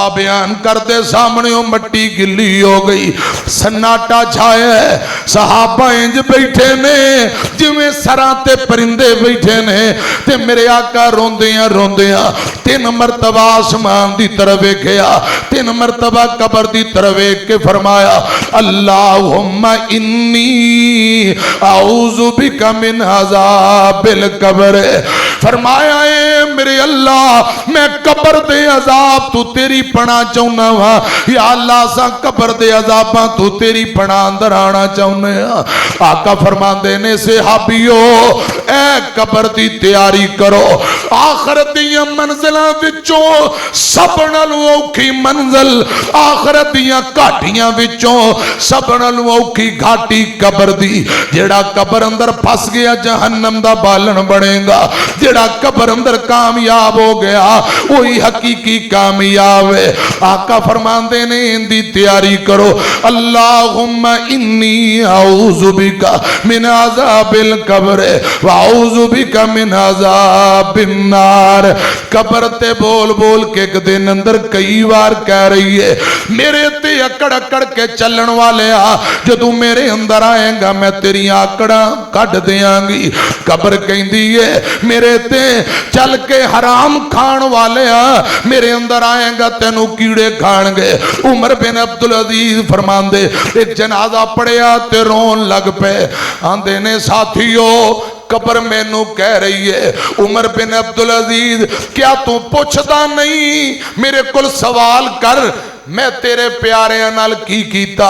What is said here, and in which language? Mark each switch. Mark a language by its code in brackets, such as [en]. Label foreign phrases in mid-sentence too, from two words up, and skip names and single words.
[pa] بیان کردے سامنے مٹی گلی ہو گئی سناٹا چھایا صحابہ انج بیٹھے نے جویں سراں تے پرندے بیٹھے نے تے میرے آقا روندیاں روندیاں 3 مرتبہ آسمان دی طرف ویکھیا 3 مرتبہ قبر دی طرف ویکھ کے فرمایا [ar] اللهم إني أعوذ بك من عذاب القبر. [pa] فرمایا ہے میرے اللہ میں قبر دے عذاب توں تیری پناہ چاہنا واں یا اللہ سا قبر دے عذاباں توں تیری پناہ اندر آنا چاہنے. آقا فرماندے نے صحابیو اے قبر دی تیاری کرو. آخرت دی منزلاں وچوں سب نالوں اوکھی منزل آخرت دی گھاٹیاں وچوں سب نالوں اوکھی گھاٹی قبر دی. جیہڑا قبر اندر پھس گیا جہنم دا بالن بنے گا. جیہڑا قبر اندر کامیاب ہو گیا وہی حقیقی کامیاب ہے. آقا فرماندے نے انہدی تیاری کرو. [ar] اللهم إني أعوذ بك من عذاب القبر وأعوذ بك من عذاب النار. [pa] قبر تے بول بول کے ایک دن اندر کئی بار کہہ رہی ہے میرے تے اکڑ اکڑ کے چلن والے آ جدوں میرے اندر آئے گا میں تیری آکڑاں کٹ دیاں گی. قبر کہتی ہے میرے تے چل کے حرام کھان والے آ میرے اندر آئے گا تینوں کیڑے کھانگے. عمر بن عبدالعزیز فرماندے ایک جنازہ پڑھیا تے رون لگ پئے. آندے نے ساتھیو قبر مینوں کہہ رہی ہے عمر بن عبدالعزیز کیا توں پچھدا نہیں میرے کو سوال کر میں تیرے پیارے نال کی کیتا.